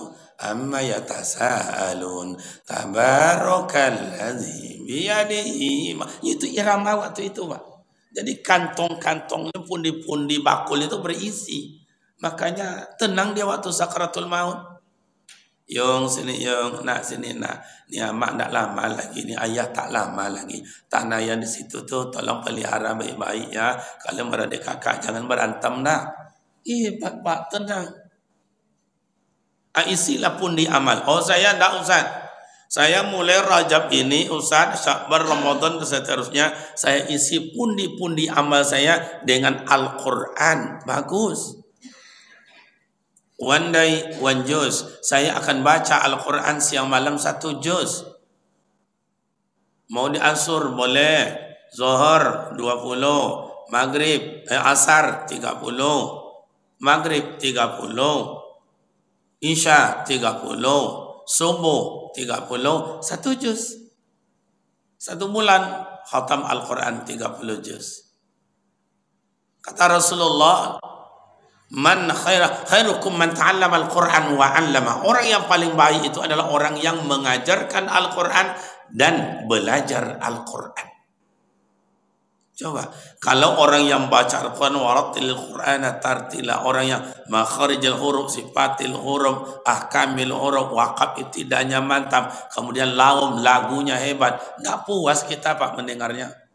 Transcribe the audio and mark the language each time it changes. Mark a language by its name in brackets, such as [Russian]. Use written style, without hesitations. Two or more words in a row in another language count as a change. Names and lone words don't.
[Arabic] عم يتساءلون تبارك الذي بيده. [Indonesian] Itu irama waktu itu Pak. Jadi kantong-kantongnya pundi-pundi bakul itu berisi. Makanya tenang dia waktu sakaratul maut. Yung sini yung nak sini nak. Ni amak tak lama lagi, ni ayah tak lama lagi. Tanah yang di situ tuh tolong pelihara baik-baik ya. Kalian beradik kakak jangan berantem nak. Pak tenang. Isilah pundi amal. Oh saya tak Ustaz. Saya mulai Rajab ini Ustaz, Syakbar, Ramadan dan seterusnya saya isi pundi-pundi amal saya dengan Al-Quran. Bagus. [English] One day, one juz. [Indonesian] Saya akan baca Al-Quran siang malam 1 juz. Mau diansur boleh. Zuhur 20. Maghrib, Asar 30. Maghrib 30. Isya 30. Subuh 30, 1 juz. 1 bulan khatam Al-Quran 30 juz. Kata Rasulullah, [Arabic] من خيركم من تعلم القرآن وعلم. [Indonesian] Orang yang paling baik itu adalah orang yang mengajarkan Al-Quran dan belajar Al-Quran. Coba, kalau orang yang baca Al-Quran, [Arabic] ورتل القرآن ترتيلا, [Indonesian] orang yang [Arabic] مخارج الحروف، صفات الحروف، أحكام الحروف, [Indonesian] waqaf ibtidanya mantap, kemudian lagunya hebat, nggak puas kita Pak mendengarnya.